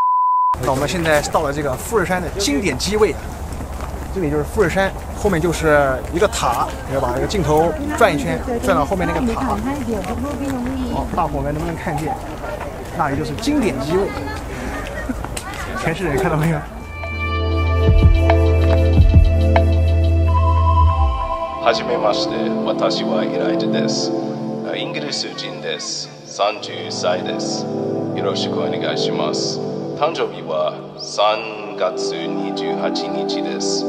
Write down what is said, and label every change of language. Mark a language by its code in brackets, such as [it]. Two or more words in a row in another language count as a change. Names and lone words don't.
[zh] 那我们现在到了这个富士山的经典机位，这里就是富士山，后面就是一个塔，要把这个镜头转一圈，转到后面那个塔。好，大伙们能不能看见？那里就是经典机位，全是人，看到没有？ [ja] はじめまして、私はイライジです。インギリス人です。31歳です。よろしくお願いします。誕生日は3月28日です。